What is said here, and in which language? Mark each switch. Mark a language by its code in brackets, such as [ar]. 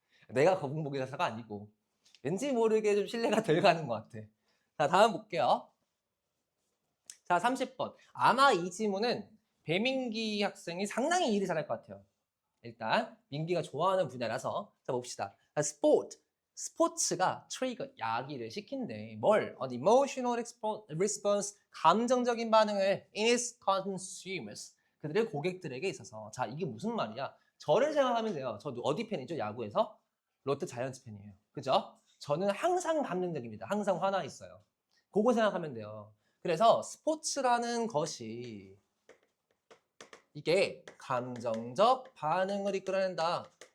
[ko] 내가 거북목이라서가 아니고 왠지 모르게 좀 신뢰가 덜 가는 것 같아. 자, 다음 볼게요. 자, 30번. 아마 이 지문은 배민기 학생이 상당히 일을 잘할 것 같아요. 일단 민기가 좋아하는 분야라서 자 봅시다. 스포츠가 트리거 야기를 시킨대. 뭘? [en] An emotional response [ko] 감정적인 반응을 [en] in its consumers [ko] 그들의 고객들에게 있어서. 자, 이게 무슨 말이야? 저를 생각하면 돼요. 저도 어디 팬이죠? 야구에서? 롯데 자이언츠 팬이에요. 그죠? 저는 항상 감정적입니다. 항상 화나 있어요. 그거 생각하면 돼요. 그래서 스포츠라는 것이 이게 감정적 반응을 이끌어낸다.